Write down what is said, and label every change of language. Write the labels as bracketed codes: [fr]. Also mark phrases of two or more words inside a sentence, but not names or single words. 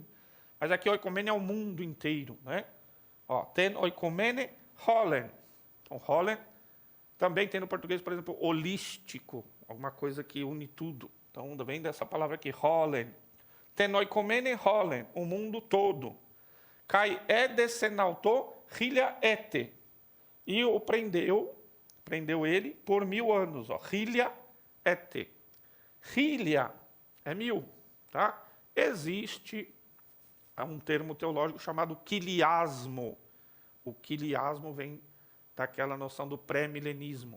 [pt] Mas aqui oikomene é o mundo inteiro, né? [el] Ó, τὴν οἰκουμένην ὅλην. [pt] Então, holen também tem no português, por exemplo, holístico, alguma coisa que une tudo. Então, vem dessa palavra aqui, holen. [el] τὴν οἰκουμένην ὅλην, [pt] o mundo todo. [el] καὶ ἔδησεν αὐτὸν χίλια ἔτη. [pt] E o prendeu ele por 1000 anos. Ó, [el] χίλια ἔτη. [pt] Hilia é 1000, tá? Existe um termo teológico chamado quiliasmo. O quiliasmo vem daquela noção do pré-milenismo.